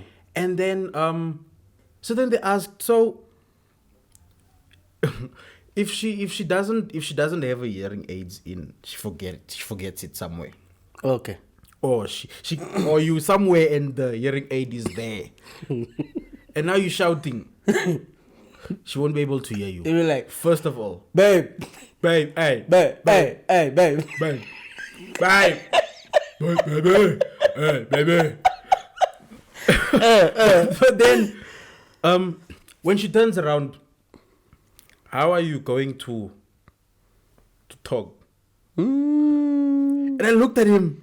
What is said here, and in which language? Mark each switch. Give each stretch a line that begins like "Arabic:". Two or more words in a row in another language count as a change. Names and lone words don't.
English: And then so then they asked, so if she doesn't have a hearing aids in, she forgets it somewhere, Okay. or she or you somewhere and the hearing aid is there, and now you're shouting, she won't be able to hear you. You'll be like, First of all, babe, babe, hey, babe, hey, babe. babe, babe, baby, hey, baby. But then, when she turns around, how are you going to talk? And I looked at him.